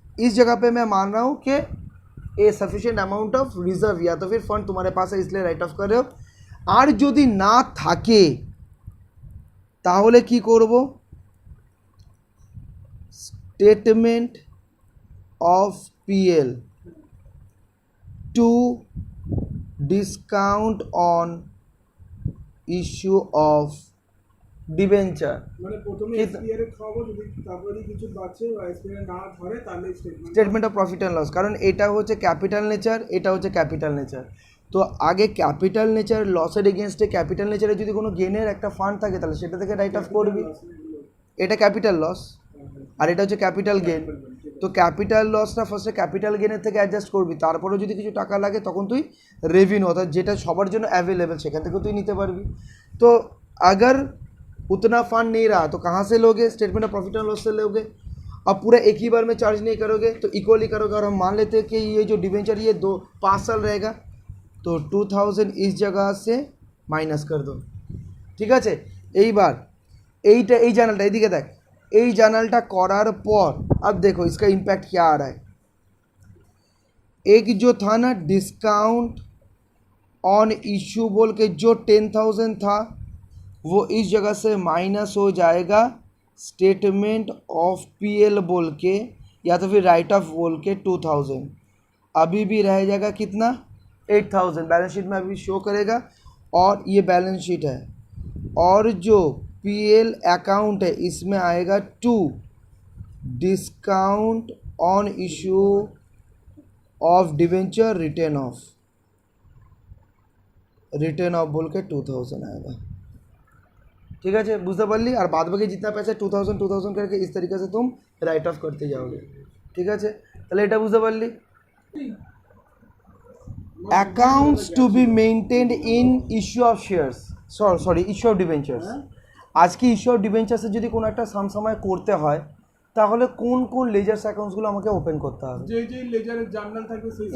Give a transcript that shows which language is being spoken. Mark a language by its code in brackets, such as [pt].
[hi] इस जगह पे मैं मान रहा हूँ कि ए सफिशिएंट अमाउंट ऑफ रिजर्व या तो फिर फंड तुम्हारे पास है इसलिए राइट ऑफ कर रहे हो। [bn] আর যদি না থাকে তাহলে কি করব, statement of PL two discount on issue of debenture, মানে প্রথমে এসপিআর এর খাবো, যদি তারপরে কিছু বাঁচে বা এসপিআর না ধরে তাহলে statement of profit and loss, কারণ এটা হচ্ছে ক্যাপিটাল নেচার, এটা হচ্ছে ক্যাপিটাল নেচার। তো আগে ক্যাপিটাল নেচার লসের এগেনস্টে ক্যাপিটাল নেচারে যদি কোনো গেনের একটা ফান্ড থাকে তাহলে সেটা থেকে রাইট অফ করবি, এটা ক্যাপিটাল লস আর এটা হচ্ছে ক্যাপিটাল গেন। তো ক্যাপিটাল লসটা ফার্স্টে ক্যাপিটাল গেনের থেকে অ্যাডজাস্ট করবি, তারপরেও যদি কিছু টাকা লাগে তখন তুই রেভিনিউ অর্থাৎ যেটা সবার জন্য অ্যাভেলেবেল সেখান থেকেও তুই নিতে পারবি। [hi] তো अगर उतना फंड नहीं रहा तो कहाँ से लोगे, statement of profit and loss से लोगे। अब पूरा एक ही बार में चार्ज नहीं करोगे तो इक्वली करोगे, और हम मान लेते हैं कि ये जो डिवेंचर ये 5 साल रहेगा तो 2000 इस जगह से माइनस कर दो, ठीक है। [bn] এইবার এইটা এই জার্নালটা এদিকে দেখ, এই জার্নালটা করার পর [hi] अब देखो इसका इम्पैक्ट क्या आ रहा है। एक जो था ना डिस्काउंट ऑन इशू बोल के जो 10,000 था वो इस जगह से माइनस हो जाएगा स्टेटमेंट ऑफ पीएल बोल के या तो फिर राइट ऑफ बोल के 2000, अभी भी रह जाएगा कितना 8000, बैलेंस शीट में अभी शो करेगा और ये बैलेंस शीट है। और जो पीएल अकाउंट है इसमें आएगा 2 discount on issue of debenture return of बोल के 2000 आएगा, ठीक है। [bn] बुझते पारली। [hi] और बाद बाकी जितना पैसा 2000 करके इस तरीके से तुम राइट ऑफ करते जाओगे, ठीक है। [bn] তাহলে এটা বুঝতে পারলি। Accounts two be maintained in issue of shares, sorry issue of debentures. আজকে ইস্যু অফ ডিবেঞ্চার্সে যদি কোনো একটা সময় করতে হয় তাহলে কোন কোন লেজার্স অ্যাকাউন্টসগুলো আমাকে ওপেন করতে হবে, যে যে লেজারের জার্নাল থাকবে সেই